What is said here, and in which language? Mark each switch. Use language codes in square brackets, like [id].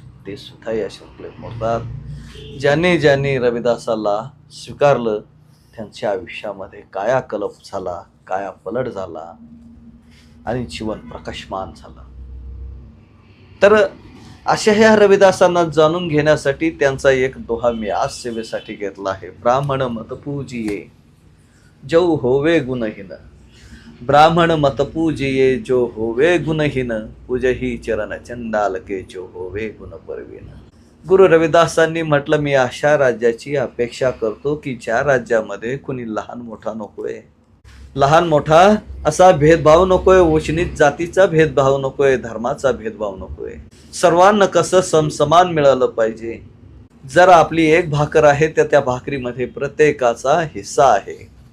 [mr] ते सुद्धा या शृंखलेत मोडतात. ज्यांनी ज्यांनी रविदासाला स्वीकारलं त्यांच्या आयुष्यामध्ये कायाकल्प झाला, कायापलट झाला आणि जीवन प्रकाशमान झालं. तर अशा ह्या रविदासांना जाणून घेण्यासाठी त्यांचा एक दोहा मी आज सेवेसाठी घेतला आहे. [hi] ब्राह्मण मत पूजिये जो होवे गुणहीन, ब्राह्मण मत पूजिये जो होवे गुणहीन, पूजही चरण चंडाल के जो होवे गुण परवीन. [mr] गुरु रविदासांनी म्हटलं, मी अशा राज्याची अपेक्षा करतो की ज्या राज्यामध्ये कुणी लहान मोठा नकोय, लहान मोठा असा भेदभाव नकोय, उच्च जातीचा भेदभाव नकोय, धर्माचा भेदभाव नकोय. सर्वांना कसं समसमान मिळालं पाहिजे. जर आपली एक भाकर आहे तर त्या भाकरीमध्ये प्रत्येकाचा हिस्सा आहे.